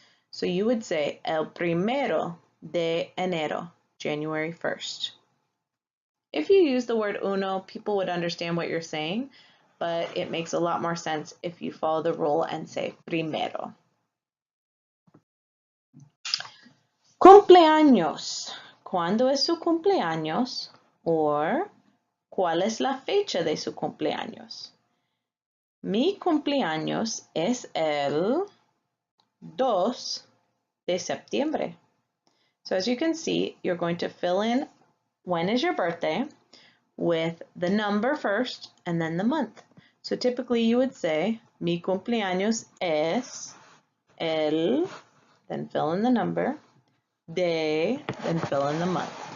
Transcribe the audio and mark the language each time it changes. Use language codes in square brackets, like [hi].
[en] So you would say [es] el primero de enero, [en] January 1st. If you use the word uno, people would understand what you're saying, but it makes a lot more sense if you follow the rule and say primero. [es] Cumpleaños. ¿Cuándo es su cumpleaños? Or, ¿cuál es la fecha de su cumpleaños? Mi cumpleaños es el 2 de septiembre. [en] So as you can see, you're going to fill in when is your birthday with the number first and then the month. So typically you would say, [es] mi cumpleaños es el, [en] then fill in the number, de, then fill in the month.